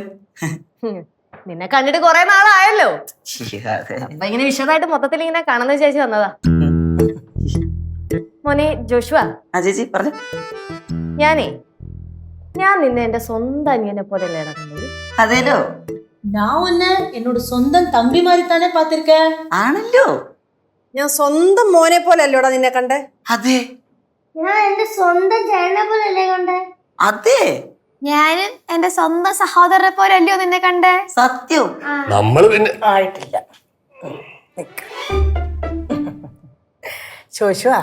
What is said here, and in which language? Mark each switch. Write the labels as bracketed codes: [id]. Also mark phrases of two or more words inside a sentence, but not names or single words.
[ml] നിന്നെ കണ്ടിട്ട് കൊറേ നാളായല്ലോ. അപ്പൊ ഇങ്ങനെ വിശദമായിട്ട് മൊത്തത്തിൽ ഇങ്ങനെ കാണുന്ന ചേച്ചി വന്നതാ. മോനെ ജോഷുവ. ചേച്ചി പറഞ്ഞു. ഞാൻ നിന്നെ എന്റെ സ്വന്തം അനിയനെ പോലെ നടക്കുന്നത്. അതേലോ? [ta] நான் உன்னை என்னோட சொந்தம் தம்பி மாதிரி தானே பார்த்திருக்கேன். [ml] ആണല്ലോ. ഞാൻ സ്വന്തം മോനെ പോലെ അല്ലോടാ നിന്നെ കണ്ടേ. അതെ. ഞാൻ എന്റെ സ്വന്തം ചേട്ടനെ പോലല്ലേ കണ്ടേ? അതെ ഞാനും എന്റെ സ്വന്തം സഹോദരനെ പോലെ അല്ലയോ നിന്നെ കണ്ടേ? സത്യം. നമ്മള് പിന്നെ ആയിട്ടില്ല. ജോഷുവാ